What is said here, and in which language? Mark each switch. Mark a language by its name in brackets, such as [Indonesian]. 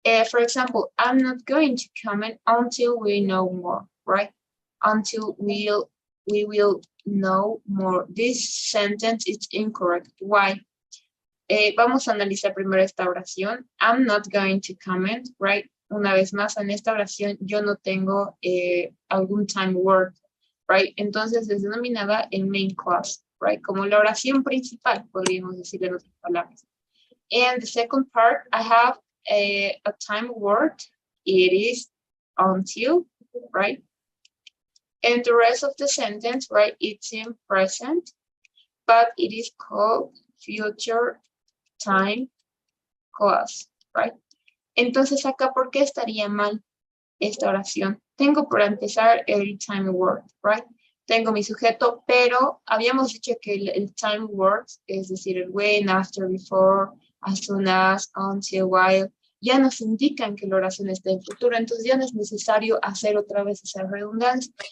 [English] For example, I'm not going to comment until we know more, right? Until we will know more. This sentence is incorrect. Why? [Spanish] Vamos a analizar primero esta oración. [English] I'm not going to comment, right? [Spanish] Una vez más, en esta oración yo no tengo algún time word, right? Entonces es denominada el main clause, right? Como la oración principal, podríamos decir en otras palabras. [English] And the second part, I have a time word. It is until, right? And the rest of the sentence, right? It's in present, but it is called future time clause, right? [Spanish] Entonces acá, ¿por qué estaría mal esta oración? Tengo por empezar el time word, right? Tengo mi sujeto, pero habíamos dicho que el time word, es decir, el when, after, before, as soon as, until, while, ya nos indican que la oración está en futuro, entonces ya no es necesario hacer otra vez esa redundancia.